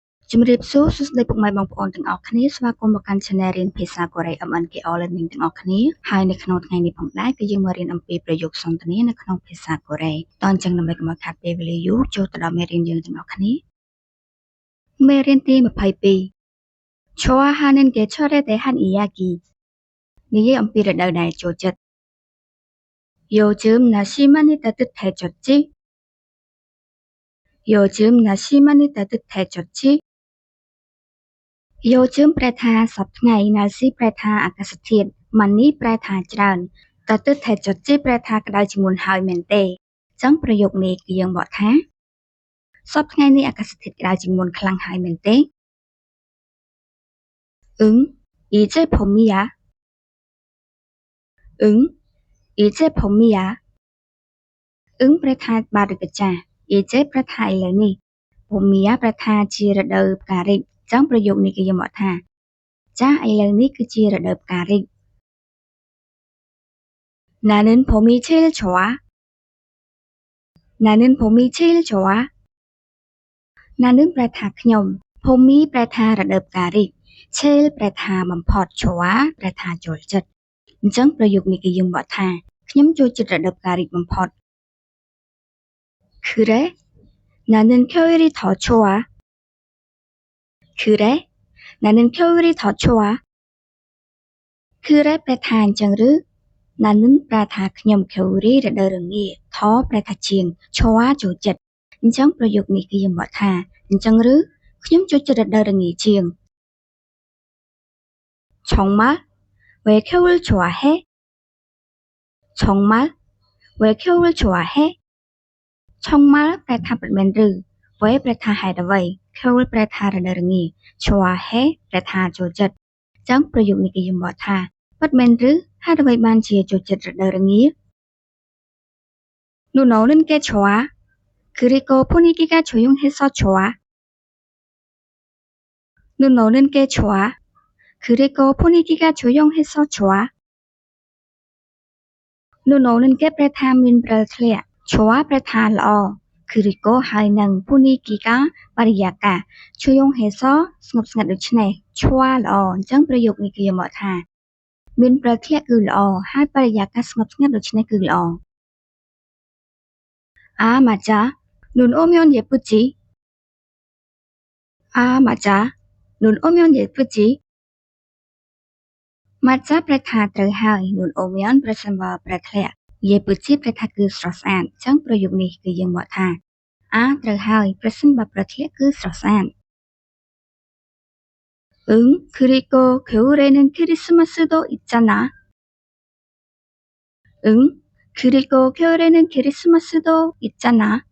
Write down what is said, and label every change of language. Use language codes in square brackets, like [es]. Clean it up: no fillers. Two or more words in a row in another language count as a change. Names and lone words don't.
[km] ជំរាបសួរសួស្តីពុកម៉ែបងប្អូនទាំងអស់គ្នាស្វាគមន៍មកកាន់ Channel រៀនភាសាកូរ៉េ MNKO Learning ទាំងអ ស់គ្នាហើយនៅក្នុងថ្ងៃនេះផងដែរគឺយើងមករៀនអំពីប្រយោគសន្ទនានៅក្នុងភាសាកូរ៉េតអញ្ចឹងដើម្បីកុំឲ្យខាតពេលវេលាយូរចូលទៅដល់មេរៀនយើងទាំងអស់គ្នាមេរៀនទី22 [ko] 좋아하는 계절에 대한 이야기 [km] និយាយអំពីរដូវដែលចូលចិត្ត [ko] 요즘 날씨 많이 따뜻해졌지 요즘 날씨 많이 따뜻해졌지 [km] 요즘 ប្រែថាសប្តាហ៍ថ្ងៃ 날씨 ប្រែថាអាកាសធាតុ money ប្រែថាច្រើន 따뜻해졌지 ប្រែថាក្តៅជាងមុនហើយមែនទេអញ្ចឹងប្រយោគនេះគឺយើងបកថាសប្តាហ៍ថ្ងៃនេះអាកាសធាតុក្តៅជាងមុនខ្លាំងហើយមែនទេ [ko] 이제 봄이야 이제 봄이야 [km] ប្រែថាបាទឬក៏ចាស់ 이제 ប្រែថាឥឡូវនេះ 봄이야 ប្រែថាជារដូវផ្ការីកអញ្ចឹងប្រយោគនេះគឺយើងបកថាចាស់ឥឡូវនេះគឺជារដូវផ្ការីក [ko] 나는 봄이 제일 좋아 나는 봄이 제일 좋아 [km] 나는 ប្រែថាខ្ញុំ 봄이 ប្រែថារដូវផ្ការីក 제일 ប្រែថាបំផុត 좋아 ប្រែថាចូលចិត្តអញ្ចឹងប្រយោគនេះគឺយើងបកថាខ្ញុំចូលចិត្តរដូវផ្ការីកបំផុត [ko] 그래 나는 겨울이 더 좋아 그래 나는 겨울이 더 좋아 그래 [km] ប្រែថាអញ្ចឹងឬ 나는 ប្រែថាខ្ញុំ 겨울이 រដូវរងាថប្រែថាជាង 좋아 ចូលចិត្តអញ្ចឹងប្រយោគនេះគឺយើងបកថាអញ្ចឹងឬខ្ញុំចូលចិត្តរដូវរងាជាង [ko] 정말 왜 겨울 좋아해 정말 왜 겨울 좋아해 정말 [km] ប្រែថាពិតមែនឬ 왜 ប្រែថាហេតុអ្វី 겨울 ប្រែថារដូវរងា 좋아해 ប្រែថាចូលចិត្តអញ្ចឹងប្រយោគនេះគឺយើងបកថាពិតមែនឬហេតុអ្វីបានជាចូលចិត្តរដូវរងា [ko] 눈 오는 게 좋아 그리고 분위기가 조용해서 좋아 눈 오는 게 좋아 그리고 분위기가 조용해서 좋아 눈 오는 게 [km] ប្រែថាមានព្រិលធ្លាក់ 좋아 ប្រែថាល្អ 그리고 ហើយនឹង 분위기가 បរិយាកាស 조용해서 ស្ងប់ស្ងាត់ដូច្នេះ 좋아 ល្អអញ្ចឹងប្រយោគនេះគឺយើងបកថាមានព្រិលធ្លាក់គឺល្អហើយបរិយាកាសស្ងប់ស្ងាត់ដូច្នេះគឺល្អ [ko] 아 맞아 눈 오면 예쁘지 아 맞아 눈 오면 예쁘지 맞아 ប្រែថា [km] ត្រូវហើយ [ko] 눈 오면 [km] ប្រសិនបើព្រិលធ្លាក់ 예쁘지 ប្រែថាគឺស្រស់ស្អាតអញ្ចឹងប្រយោគនេះគឺយើងបកថាត្រូវហើយប្រសិនបើព្រិលធ្លាក់គឺស្រស់ស្អាត [ko] 그리고 겨울에는 크리스마스도 있잖아 그리고 겨울에는 크리스마스도 있잖아